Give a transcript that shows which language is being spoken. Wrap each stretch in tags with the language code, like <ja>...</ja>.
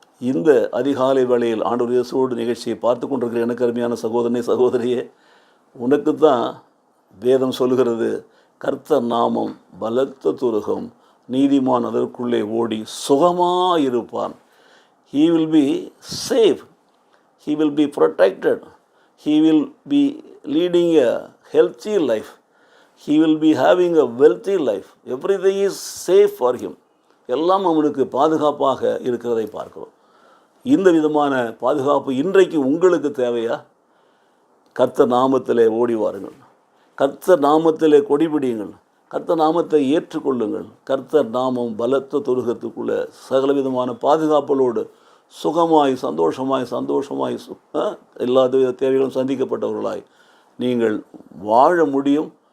<ta>இந்த அதிகாலை வேளையில் ஆண்டவர் இயேசுவோடு நிகழ்ச்சியை பார்த்து கொண்டிருக்கிற எனக்கு அருமையான சகோதரனே சகோதரியே, உனக்கு தான் வேதம் சொல்கிறது, கர்த்தர் நாமம் பலத்த துருகம், நீதிமான் அதற்குள்ளே ஓடி சுகமாயிருப்பான்.</ta> <en>He will be safe, he will be protected, he will be leading a healthy life, he will be having a wealthy life, everything is safe for him.</en> <ta>எல்லாம் அவனுக்கு பாதுகாப்பாக இருக்கிறதை பார்க்கிறோம். இந்த விதமான பாதுகாப்பு இன்றைக்கு உங்களுக்கு தேவையா? கர்த்தர் நாமத்திலே ஓடி வாருங்கள், கர்த்தர் நாமத்திலே கொடிபிடியுங்கள், கர்த்தர் நாமத்தை ஏற்றுக்கொள்ளுங்கள். கர்த்தர் நாமம் பலத்த துருகத்துக்குள்ளே சகலவிதமான பாதுகாப்பலோடு சுகமாய் சந்தோஷமாய் எல்லா தேவைகளும் சந்திக்கப்பட்டவர்களாய் நீங்கள் வாழ முடியும்.</ta>